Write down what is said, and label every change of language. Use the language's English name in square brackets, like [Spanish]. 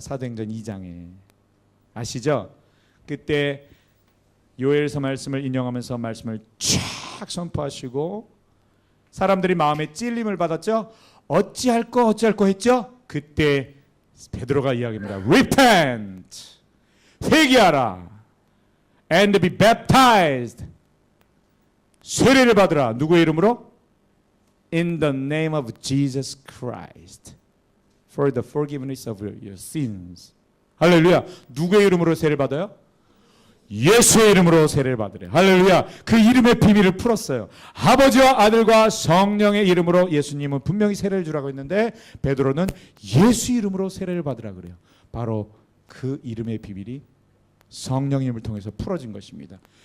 [Korean] 사도행전 2장에 아시죠? 그때 요엘서 말씀을 인용하면서 말씀을 쫙 선포하시고 사람들이 마음에 찔림을 받았죠. 어찌할 거 했죠. 그때 베드로가 이야기합니다. [English] Repent, [Korean] 회개하라, [English] and be baptized. [Korean] 세례를 받으라. 누구의 이름으로? [English] In the name of Jesus Christ, for the forgiveness of your sins. [Korean] 할렐루야. 누구의 이름으로 세례를 받아요? 예수의 이름으로 세례를 받으래. 할렐루야. 그 이름의 비밀을 풀었어요. 아버지와 아들과 성령의 이름으로 예수님은 분명히 세례를 주라고 했는데 베드로는 예수 이름으로 세례를 받으라 그래요. 바로 그 이름의 비밀이 성령님을 통해서 풀어진 것입니다.